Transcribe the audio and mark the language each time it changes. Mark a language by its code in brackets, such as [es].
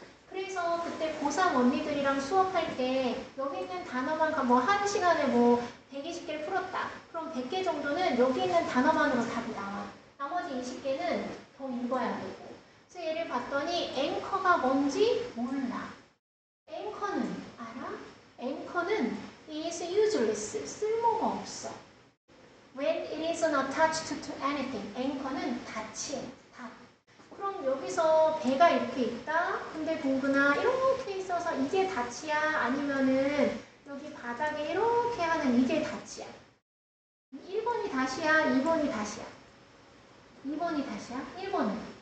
[ko] 그래서 그때 고3 언니들이랑 수업할 때 여기 있는 단어만 뭐 한 시간에 뭐 120개를 풀었다. 그럼 100개 정도는 여기 있는 단어만으로 답이 나와. 나머지 20개는 더 읽어야 되고. 그래서 얘를 봤더니 앵커가 뭔지 몰라. 앵커는 알아? [en] 앵커는 is useless. [ko] 쓸모가 없어. [en] When it isn't attached to anything. [ko] 앵커는 닫힌, 닫. 그럼 여기서 배가 이렇게 있다. 근데 동근아 이렇게 있어서 이게 닫이야? 아니면은 여기 바닥에 이렇게 하는 이게 닫이야? 1번이 닫이야? 2번이 닫이야? 2번이 닫이야? 1번은?